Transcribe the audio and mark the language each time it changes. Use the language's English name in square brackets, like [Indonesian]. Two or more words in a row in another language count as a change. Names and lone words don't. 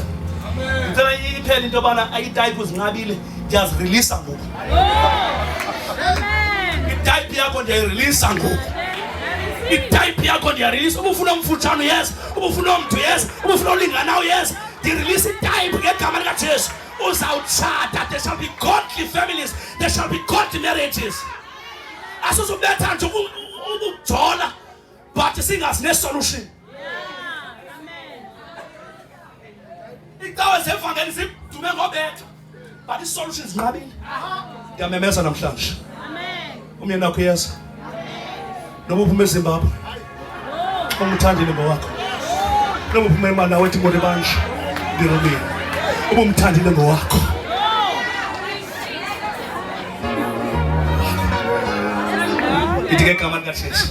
[Xhosa] Ngicela iphele into yobana ayitype uzinqabile ndiyazireleasa ngoku. Itype yakho ndiyayireleasa ngoku. Itype yakho ndiyareleasa. Uba ufuna umfutshane yes, uba ufuna omntu yes, uba ufuna ulinganayo yes. Ndirelease itype ngegama likaJesu. Uzawutshata. [English] There shall be godly families. There shall be godly marriages. [Xhosa] Asuzubetha nje ukujola but singazi ne-solution. Icawe zevangeli zidume ngobetha but i-solution zinqabile. Ndiyamemeza namhlanje. Umyeni wakho uyeza. Noba uphuma eZimbabwe. Umthandile ngowakho. Noba uphuma eMalawi ethi ngone banje. Ndirobile. Uba umthandile ngowakho. Ithi ngegama likaJesu.